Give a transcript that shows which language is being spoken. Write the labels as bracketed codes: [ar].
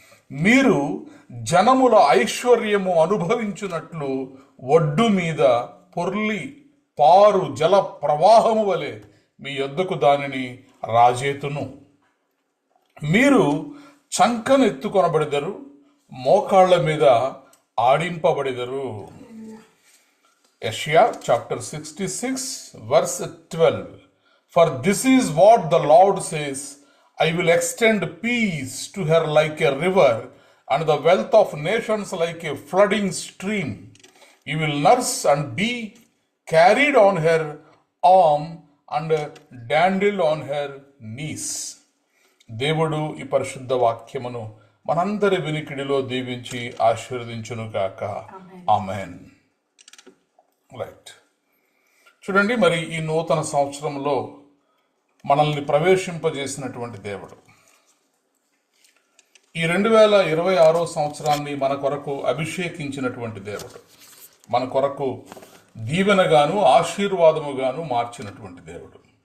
[te] మీరు జనముల ఐశ్వర్యము అనుభవించున్నట్లు ఒడ్డు మీద పొర్లి పారు జల ప్రవాహము వలె మీ యొద్దకు దానిని రాజేతును. మీరు చంకను ఎత్తుకొనబడెదరు, మోకాళ్ల మీద ఆడింపబడెదరు. యెషయా chapter 66 verse 12. [en] For this is what the Lord says, I will extend peace to her like a river, and the wealth of nations like a flooding stream. You will nurse and be carried on her arm, and dandled on her knees. [te] దేవుడు ఈ పరిశుద్ధ వాక్యమును మనందరి వినికిడిలో దీవించి ఆశీర్వదించును గాక. ఆమేన్. Right. చూడండి, మరి ఈ నూతన సంవత్సరంలో మనల్ని ప్రవేశింపజేసినటువంటి దేవుడు ఈ 2026 సంవత్సరాన్ని మన కొరకు అభిషేకించినటువంటి దేవుడు, మన కొరకు దీవెనగాను ఆశీర్వాదముగాను మార్చినటువంటి దేవుడు.